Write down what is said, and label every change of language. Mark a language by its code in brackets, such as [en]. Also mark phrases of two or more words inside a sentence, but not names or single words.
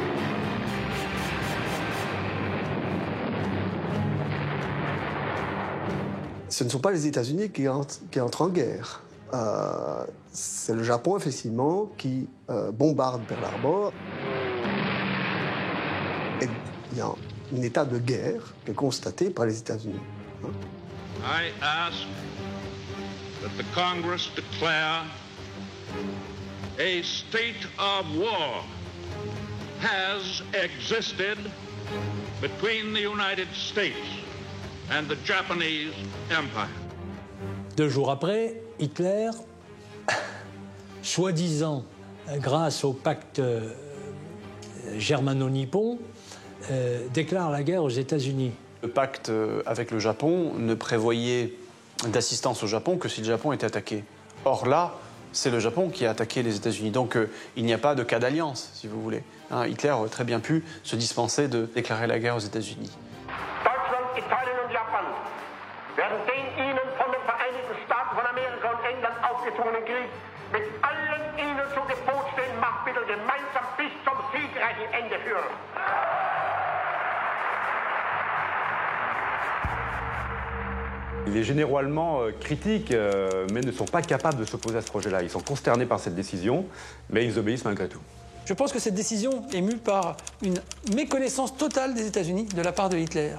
[fr] Ce ne sont pas les États-Unis qui entrent en guerre. C'est le Japon, effectivement, qui bombarde Pearl Harbor. Et il y a un état de guerre qui est constaté par les États-Unis. [en] I ask that the Congress declare a state of war has existed between the United States and the Japanese Empire. [fr] 2 jours après, Hitler, soi-disant grâce au pacte germano-nippon, déclare la guerre aux États-Unis. Le pacte avec le Japon ne prévoyait d'assistance au Japon que si le Japon était attaqué. Or là, c'est le Japon qui a attaqué les États-Unis. Donc il n'y a pas de cas d'alliance, si vous voulez. Hitler aurait très bien pu se dispenser de déclarer la guerre aux États-Unis. [de] Deutschland, Italien und Japan werden den ihnen von den Vereinigten Staaten von Amerika und England aufgezwungenen Krieg mit allen ihnen zu Gebot stehenden Machtmitteln gemeinsam bis zum siegreichen Ende führen. [fr] Les généraux allemands critiquent, mais ne sont pas capables de s'opposer à ce projet-là. Ils sont consternés par cette décision, mais ils obéissent malgré tout. Je pense que cette décision est mue par une méconnaissance totale des États-Unis de la part de Hitler.